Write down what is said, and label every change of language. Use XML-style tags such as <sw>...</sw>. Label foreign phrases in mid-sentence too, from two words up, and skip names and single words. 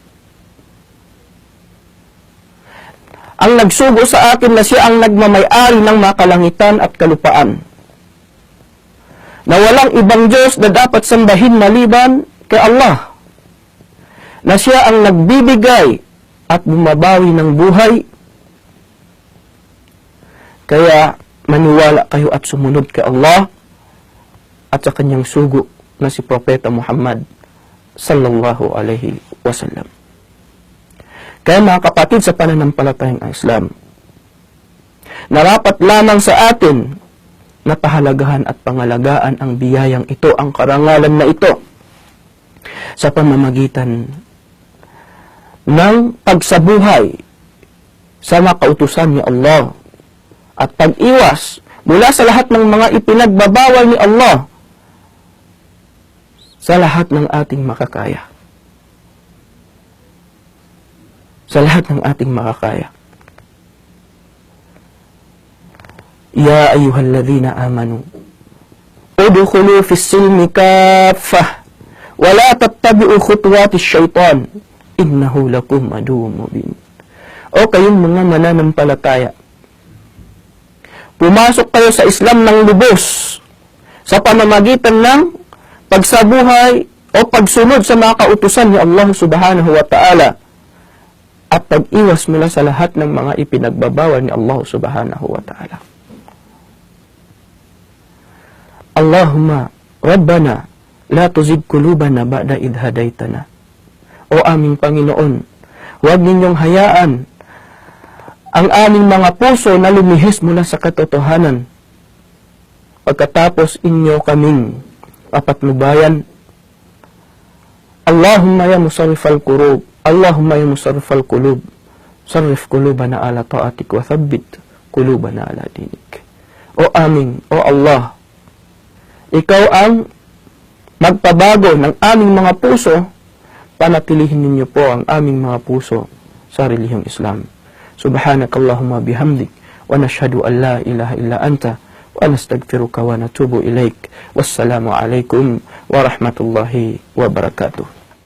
<tl>Ang nagsugo sa akin na siya ang nagmamay-ari ng makalangitan at kalupaan, na walang ibang Diyos na dapat sambahin maliban kay Allah, na siya ang nagbibigay at bumabawi ng buhay. Kaya maniwala kayo at sumunod kay Allah at sa kanyang sugo na si Propeta Muhammad</tl> <ar>صلى الله عليه وسلم.</ar> <tl>Kaya mga kapatid sa pananampalatayang Islam, narapat lamang sa atin na pahalagahan at pangalagaan ang biyayang ito, ang karangalan na ito, sa pamamagitan ng pagsabuhay sa makautusan ni Allah at pag-iwas mula sa lahat ng mga ipinagbabawal ni Allah sa lahat ng ating makakaya. Sa lahat ng ating makakaya.</tl> <ar>يا أيها الذين آمنوا ادخلوا في السلم كافة ولا تتبعوا خطوات الشيطان إنه لكم عدو مبين.</ar> <tl>O kayong mga mananampalataya, pumasok kayo sa Islam ng lubos sa pamamagitan ng pagsabuhay o pagsunod sa mga kautusan ni Allah</tl> <ar>سبحانه وتعالى</ar> <tl>at pag-iwas mula sa lahat ng mga ipinagbabawal ni Allah</tl> <ar>سبحانه وتعالى. اللهم ربنا لا تزغ قلوبنا بعد إذ هديتنا.</ar> <tl>O aming Panginoon, huwag ninyong hayaan ang aming mga puso na lumihis mula sa katotohanan pagkatapos inyo kaming papatnubayan.</tl> <ar>اللهم يا مصرف القلوب اللهم يا مصرف القلوب صرف قلوبنا على طاعتك وثبت قلوبنا على دينك.</ar> <tl>O aming, O Allah, ikaw ang magpabago ng aming mga puso, panatilihin ninyo po ang aming mga puso sa relihiyong Islam.</tl> <ar>سبحانك اللهم بحمدك ونشهد أن لا إله إلا أنت ونستغفرك ونتوب إليك. والسلام عليكم ورحمة الله وبركاته.</ar>